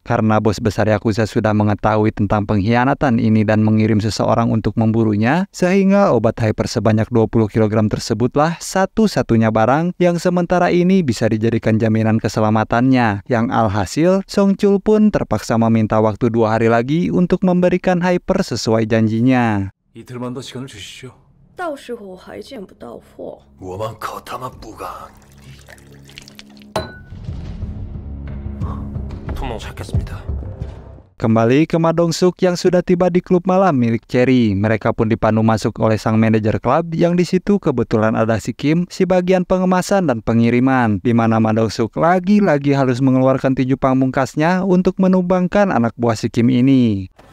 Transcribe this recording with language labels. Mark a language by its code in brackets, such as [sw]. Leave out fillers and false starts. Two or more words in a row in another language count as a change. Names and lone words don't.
[id] Karena bos besar Yakuza sudah mengetahui tentang pengkhianatan ini dan mengirim seseorang untuk memburunya, sehingga obat hyper sebanyak 20 kg tersebutlah satu-satunya barang yang sementara ini bisa dijadikan jaminan keselamatannya. Yang alhasil, Song Chul pun terpaksa meminta waktu 2 hari lagi untuk memberikan hyper sesuai janjinya. [ko] 이틀만 더 시간을 주시죠. [zh] 到时候还见不到货。我们可他妈不敢。 [ko] 토모 찾겠습니다. [id] Kembali ke Ma Dong-suk yang sudah tiba di klub malam milik Cherry. Mereka pun dipandu masuk oleh sang manajer klub yang di situ kebetulan ada si Kim, si bagian pengemasan dan pengiriman, di mana Ma Dong-suk lagi-lagi harus mengeluarkan tinju pamungkasnya untuk menumbangkan anak buah si Kim ini.